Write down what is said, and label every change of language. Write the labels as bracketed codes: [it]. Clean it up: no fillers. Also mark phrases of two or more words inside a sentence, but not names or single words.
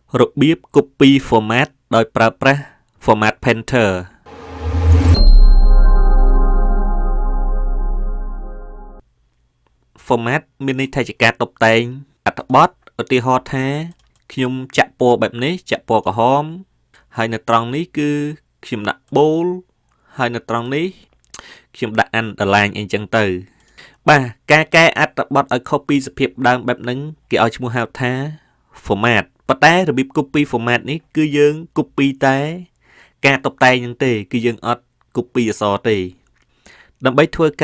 [km] របៀប [en] copy format [km] ដោយប្រើប្រាស់ [en] format painter format [km] មានន័យថាជាការតុបតែងអត្ថបទឧទាហរណ៍ថាខ្ញុំចាក់ពណ៌បែបនេះចាក់ពណ៌ក្រហមហើយនៅត្រង់នេះគឺខ្ញុំដាក់ bold ហើយនៅត្រង់នេះខ្ញុំដាក់ underline អីចឹងទៅបាទការ កែអត្ថបទឲ្យខុសពីសភាពដើមបែបហ្នឹងគេឲ្យឈ្មោះហៅថា format ប៉ុន្តែរបៀប [en] copy format [km] នេះគឺយើង copy តែការតុបតែងហ្នឹងទេគឺយើងអត់ copy អក្សរទេដើម្បីធ្វើការ